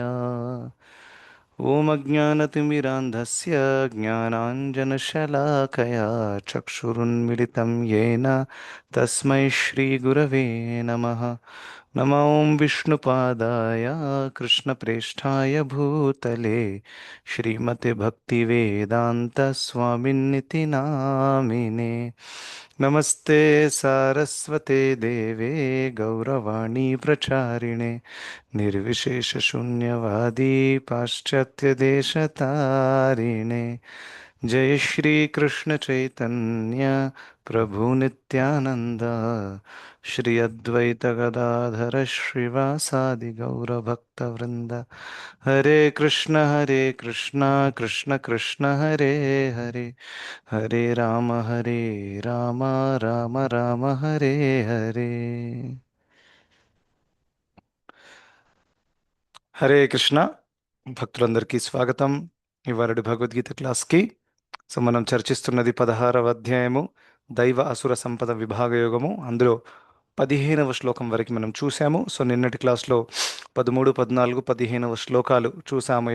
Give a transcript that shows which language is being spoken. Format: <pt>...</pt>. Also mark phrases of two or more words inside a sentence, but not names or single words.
<sa>ఓం అజ్ఞానతిమిరాంధస్య జ్ఞానాంజనశలాకయా చక్షురున్మిలితం येन తస్మై శ్రీగురవే నమః. నమ ఓం విష్ణుపాదాయ కృష్ణప్రేష్ఠాయ భూతలే శ్రీమతే భక్తివేదాంత స్వామిన్నితి నామినే. నమస్తే సారస్వతే దేవే గౌరవాణి ప్రచారిణే निर्विशेषशून्यवादी पाश्चात्यदेशतारिणे. जय श्री कृष्ण चैतन्य प्रभु नित्यानंद श्री अद्वैत गदाधर श्रीवासादि गौरभक्तवृंद. हरे कृष्ण कृष्ण कृष्ण हरे हरे हरे राम राम राम हरे हरे.</sa> <te>హరే కృష్ణ భక్తులందరికీ స్వాగతం ఇవాళ భగవద్గీత క్లాస్కి. సో మనం చర్చిస్తున్నది 16వ అధ్యాయము దైవ అసుర సంపద విభాగ యోగము. అందులో 15వ శ్లోకం వరకు మనం చూసాము. సో నిన్నటి క్లాస్లో 13, 14, 15వ శ్లోకాలు చూసాము.</te>